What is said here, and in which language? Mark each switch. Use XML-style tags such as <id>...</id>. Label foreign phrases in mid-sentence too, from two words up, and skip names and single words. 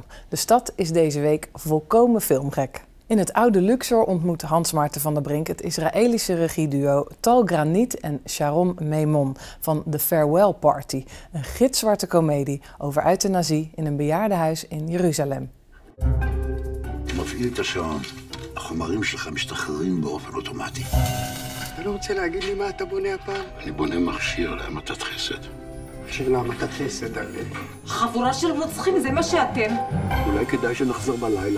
<nl>De stad is deze week volkomen filmgek. In het oude Luxor ontmoet Hans Maarten van der Brink het Israëlische regieduo Tal Granit Sharon Maymon van The Farewell Party. Een gitzwarte komedie over euthanasie in een bejaardenhuis in Jeruzalem.</nl> <he>מפעיל את השעון, החומרים שלך משתחררים באופן אוטומטי. אתה לא רוצה להגיד לי מה אתה בונה הפעם? אני בונה מכשיר להמתת חסד. מכשיר להמתת חסד, חבורה של רוצחים, זה מה שאתם. אולי כדאי שנחזור בלילה.</he>